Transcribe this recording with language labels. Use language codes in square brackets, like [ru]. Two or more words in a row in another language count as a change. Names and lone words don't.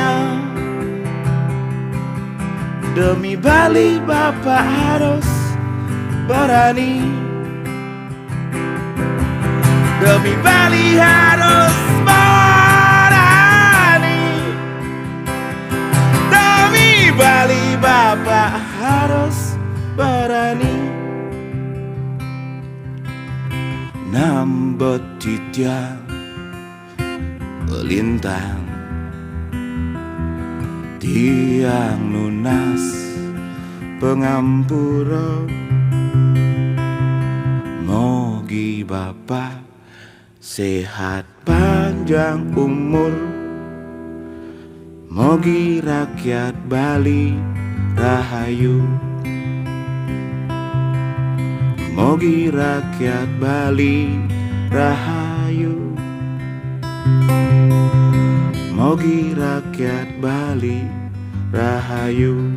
[id] Demi Bali Bapak harus berani, demi Bali harus berani, demi Bali Bapak harus berani. [ban] Nambet titiang lintang, tiang nunas pengampura. Mogi Bapak sehat panjang umur, mogi rakyat Bali rahayu, mogi rakyat Bali rahayu, mogi rakyat Bali rahayu.